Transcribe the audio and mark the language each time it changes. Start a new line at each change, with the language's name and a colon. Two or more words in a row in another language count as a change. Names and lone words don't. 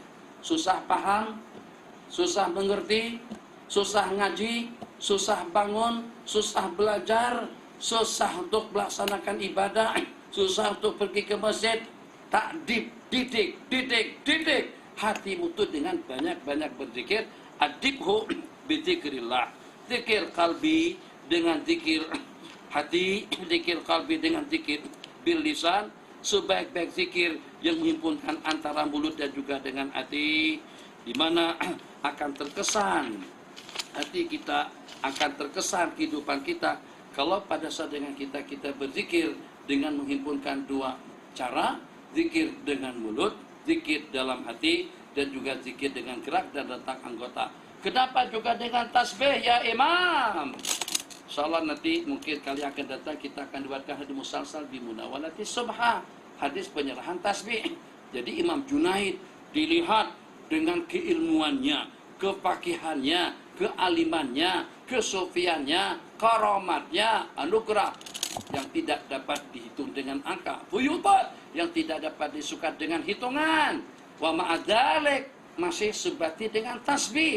Malay: Susah paham, susah mengerti, susah ngaji, susah bangun, susah belajar, susah untuk melaksanakan ibadah, susah untuk pergi ke masjid. Takdib, didik hatimu itu dengan banyak-banyak berzikir.
Arabic: أدبه بذكر الله,
Malay: zikir kalbi dengan zikir hati, zikir kalbi dengan zikir
Arabic: باللسان,
Malay: sebaik-baik zikir yang menghimpunkan antara mulut dan juga dengan hati, di mana akan terkesan hati kita, akan terkesan kehidupan kita kalau pada saat dengan kita berzikir dengan menghimpunkan dua cara, zikir dengan mulut, zikir dalam hati, dan juga zikir dengan gerak dan letak anggota. Kenapa juga dengan tasbih ya Imam? Insyaallah nanti mungkin kali akan datang kita akan buatkan hadis
Arabic: مسلسل بمناولة السبحة,
Malay: hadis penyerahan tasbih. Jadi Imam Junaid dilihat dengan keilmuannya, kepakihannya, kealimannya, kesufiannya, karamatnya, anugerah yang tidak dapat dihitung dengan angka, fuyudat yang tidak dapat disukat dengan hitungan,
Arabic: ومع ذلك
Malay: masih sebati dengan tasbih.